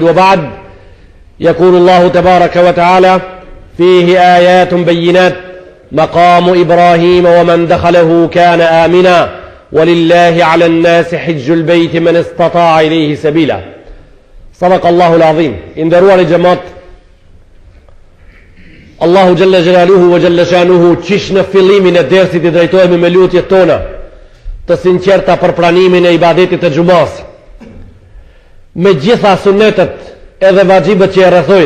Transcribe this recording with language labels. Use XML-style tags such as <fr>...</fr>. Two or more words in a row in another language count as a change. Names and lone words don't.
<ar>وبعد، يقول الله تبارك وتعالى فيه آيات بينات مقام إبراهيم ومن دخله كان آمنا ولله على الناس حج البيت من استطاع إليه سبيلا. صدق الله العظيم.</ar> <sq>Nderuar xhamat, Allahu</sq> <ar>جل جلاله وجل شأنه,</ar> <sq>qish në fillimin e dersit I drejtojmë me lutjet tona të sinqerta për pranimin e ibadetit të xumas, me gjitha sunetet edhe vajibet që e rrethojnë.</sq>